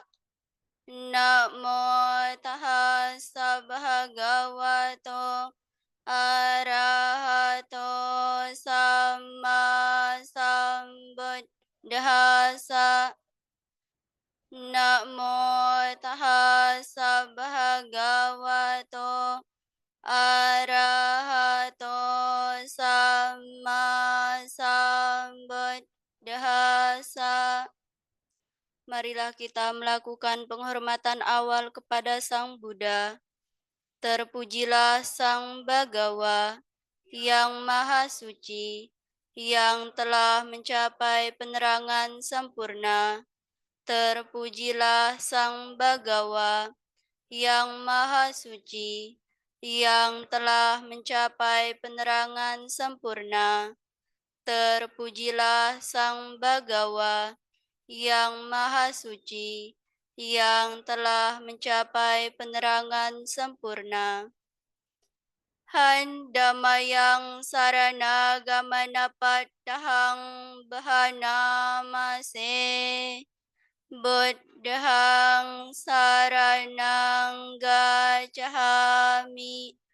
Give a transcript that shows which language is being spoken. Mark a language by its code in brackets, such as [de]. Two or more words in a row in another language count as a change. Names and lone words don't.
[pi] Namo tassa bhagavato arahato sama sambuddhassa. Namo tassa bhagavato arahato sama sambuddhassa. [id] Marilah kita melakukan penghormatan awal kepada Sang Buddha. Terpujilah Sang Bhagawa yang Maha Suci, yang telah mencapai penerangan sempurna. Terpujilah Sang Bhagawa yang Maha Suci, yang telah mencapai penerangan sempurna. Terpujilah Sang Bhagawa yang Maha Suci, yang telah mencapai penerangan sempurna. [pi] Handamayang sarana gamana pattahang bahanamase. Buddhang saranang gacchami.